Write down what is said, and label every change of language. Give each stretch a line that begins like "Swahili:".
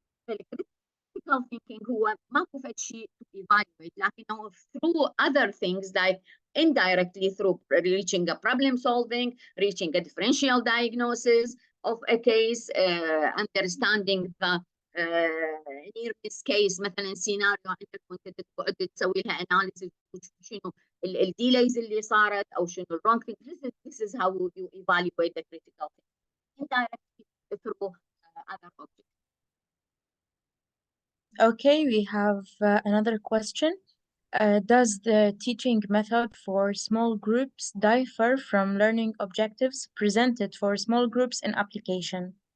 English: Critical thinking
Arabic: هو ماكو فد شيء
English: to evaluate،
Arabic: لكنه
English: through other things like indirectly through reaching a problem solving, reaching a differential diagnosis of a case, understanding the near miss case.
Arabic: مثلا سيناريو عندك وانت تقعد تسوي لها اناليسيس شنو الديليز اللي صارت او شنو الرونج thing.
English: This is how you evaluate the critical thinking indirectly through other objects. Okay, we have another question. Does the teaching method for small groups differ from learning objectives presented for small groups in application?